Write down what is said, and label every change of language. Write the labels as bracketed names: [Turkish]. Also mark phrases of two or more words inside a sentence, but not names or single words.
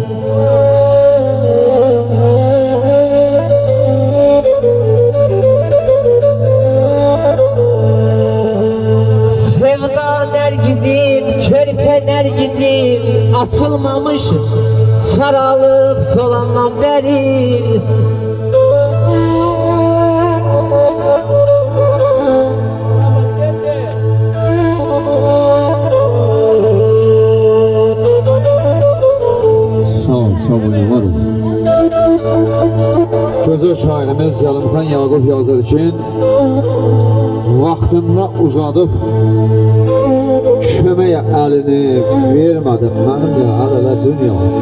[Azerbaijani] Sevda nergizim, körpe nergizim, açılmamış saralıp solandan beri. Sağ olun, var olun. Gözəl şairimiz Zəlimxan Yaqub yazır ki, vaxtında uzadıb köməyə əlini vermədim mənim də əl-ələ dünya.